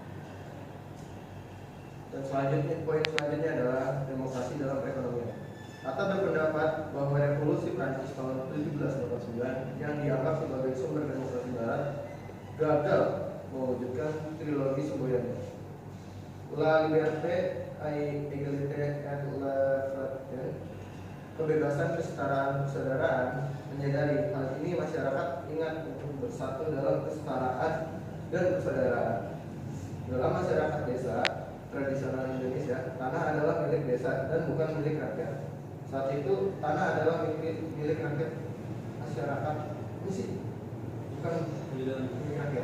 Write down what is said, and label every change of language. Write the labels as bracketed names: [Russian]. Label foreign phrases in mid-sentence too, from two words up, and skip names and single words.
[Indonesian] Dan poin selanjutnya adalah demokrasi dalam perekonomian. Hatta berpendapat bahwa revolusi Prancis tahun 1789 yang dianggap sebagai sumber demokrasi barat gagal mewujudkan trilogi semboyannya. [French] La liberté, égalité et la fraternité, [Indonesian] kebebasan, kesetaraan, persaudaraan. Menyadari hal ini, masyarakat ingat untuk bersatu dalam kesetaraan dan persaudaraan. Dalam masyarakat desa tradisional Indonesia, tanah adalah milik desa dan bukan milik rakyat. Saat itu tanah adalah milik rakyat, masyarakat misi, bukan milik rakyat.